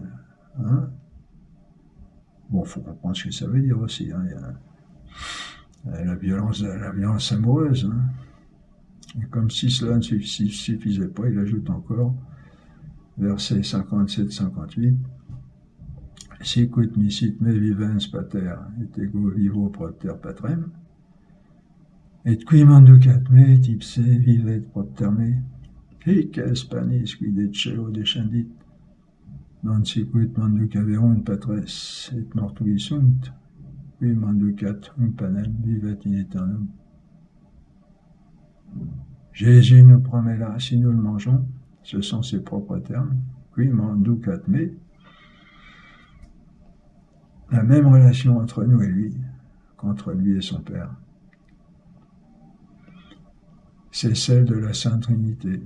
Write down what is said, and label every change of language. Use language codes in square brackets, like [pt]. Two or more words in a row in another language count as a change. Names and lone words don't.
[fr] Bon, il faut comprendre ce que ça veut dire aussi. Il y a la violence amoureuse. Et comme si cela ne suffisait pas, il ajoute encore, versets 57-58, [la] Sicut misit me vivens pater, et ego vivo propter patrem, et qui manducat me tipse vivet propter me, hic es panis qui de cielo descendit, non sicut manducaverunt patres, et mortui sunt, qui manducat panem vivet in aeternum. [fr] Jésus nous promet là, si nous le mangeons, ce sont ses propres termes, [la] qui manducat me, [fr] la même relation entre nous et lui, qu'entre lui et son Père. C'est celle de la Sainte Trinité.